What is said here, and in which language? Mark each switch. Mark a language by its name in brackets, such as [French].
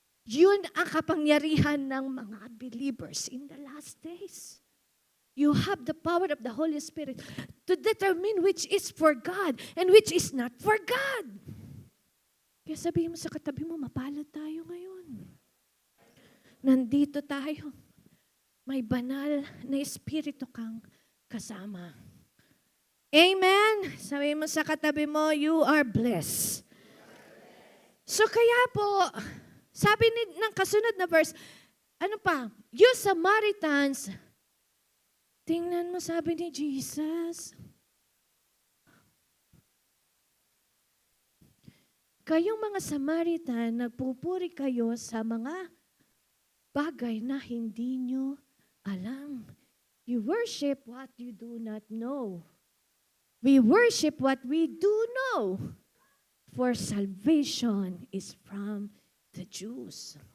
[Filipino] Yun ang kapangyarihan ng mga [English] believers in the last days. You have the power of the Holy Spirit to determine which is for God and which is not for God. [Filipino] Kaya sabihin mo sa katabi mo, mapalad tayo ngayon. Nandito tayo. May banal na espiritu kang kasama. Amen? Sabi mo sa katabi mo, [English] you are blessed. [Filipino] So kaya po, sabi ng kasunod na verse, [English] you Samaritans, [Filipino] tingnan mo sabi ni Jesus, kayong mga Samaritan, nagpupuri kayo sa mga bagay na hindi nyo alam. [English] You worship what you do not know. We worship what we do know. For salvation is from the Jews.